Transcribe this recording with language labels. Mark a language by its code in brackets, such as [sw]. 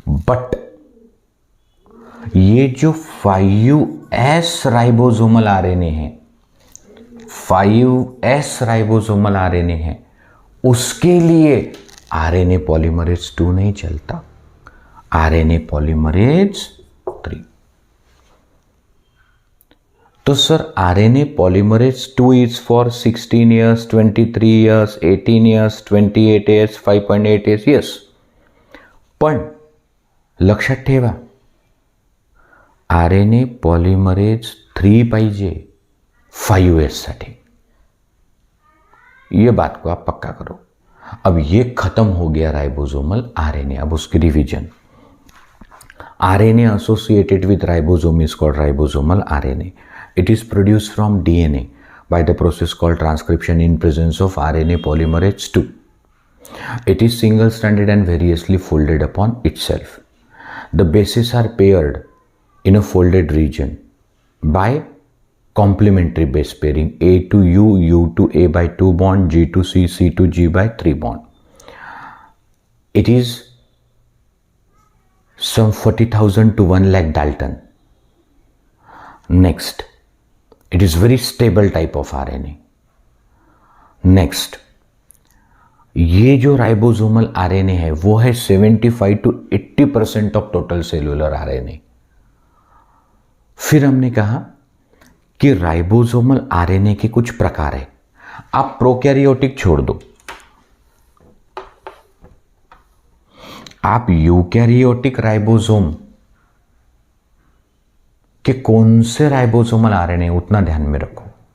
[hi] But ये जो 5S ribosomal RNA है, 5S राइबोसोमल RNA है, उसके लिए RNA पॉलीमरेज 2 नहीं चलता, RNA पॉलीमरेज 3. [en] तो sir RNA polymerase 2 is for 16 years, 23 years, 18 years, 28 years, 5.8 years. [mr] Yes, पण लक्षात ठेवा, RNA पॉलीमरेज 3 पाहिजे 5S साठी. [hi] ये बात को आप पक्का करो. अब ये खत्म हो गया राइबोसोमल RNA. अब उसकी revision. [en] RNA associated with ribosome is called ribosomal RNA. It is produced from DNA by the process called transcription in presence of RNA polymerase 2. It is single-stranded and variously folded upon itself. The bases are paired in a folded region by complementary base pairing, A to U, U to A by 2 bond, G to C, C to G by 3 bond. It is some 40,000 to 1 lakh Dalton. Next, it is very stable type of RNA. [hi] Next, ये जो ribosomal RNA है वो है 75 to 80% [en] Of total cellular RNA. [hi] फिर हमने कहा कि ribosomal RNA के कुछ प्रकार है. आप प्रोकैरियोटिक छोड़ दो, आप यूकैरियोटिक राइबोसोम कि कौन से राइबोसोमल RNA उतना ध्यान में रखो.